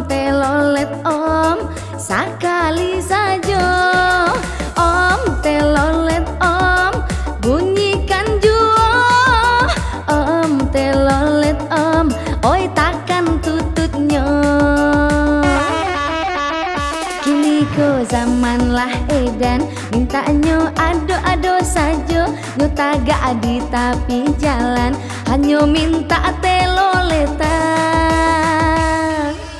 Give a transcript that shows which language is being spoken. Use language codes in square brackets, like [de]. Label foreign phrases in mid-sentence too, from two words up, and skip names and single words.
[id] Telolet om, sekali saja om. Telolet om, bunyikan jua om. Telolet om, oi takkan tututnya. [min] Kini ko zaman lah edan, mintanya ado-ado saja. Nyo tagak adi tapi jalan, hanya minta teloletan.